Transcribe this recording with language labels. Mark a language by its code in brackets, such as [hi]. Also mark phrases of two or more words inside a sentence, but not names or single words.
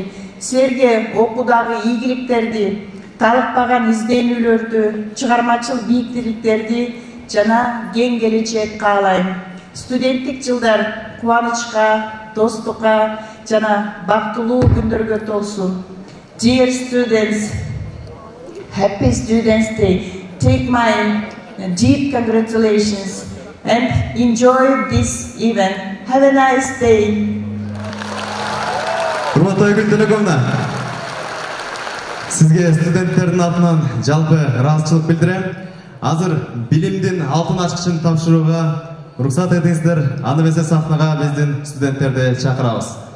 [ky] Силерге окуудагы ийгиликтерди, талыкпаган изденүүлөрдү, чыгармачыл бийиктүүлүктөрдү жана кең келечек каалайм. Студенттик жылдар кубанычка, достукка жана бактылуу күндөргө толсун. [en] Dear students, happy Students' Day. Take my deep congratulations and enjoy this event. Have a nice day. [ky] Урматтуу Айгүл Төлөгөновна, сизге студенттердин атынан жалпы ыраазычылык билдирем. Азыр билимдин алтын ачкычын тапшырууга уруксат этиңиздер. Аны эмесе сахнага биздин студенттерди чакырабыз.